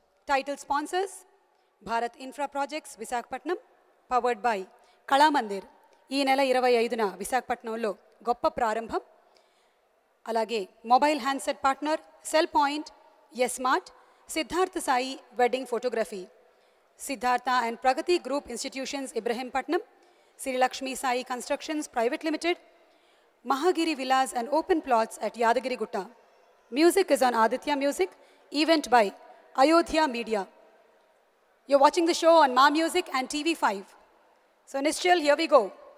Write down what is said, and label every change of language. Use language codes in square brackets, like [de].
[en] Title sponsors Bharat Infra Projects Visakhapatnam, powered by Kala Mandir. [te] ఈ నెల 25న విశాఖపట్నంలో గొప్ప ప్రారంభం. [en] అలాగే mobile handset partner cell point, smart, Siddhartha Sai wedding photography, Siddhartha and Pragathi group institutions Ibrahimpatnam, Srilakshmi Sai constructions private limited, Mahagiri Villas and open plots at Yadagiri Gutta. Music is on Aditya Music, event by Ayodhya Media. You're watching the show on Ma Music and TV5. So Nischal, here we go.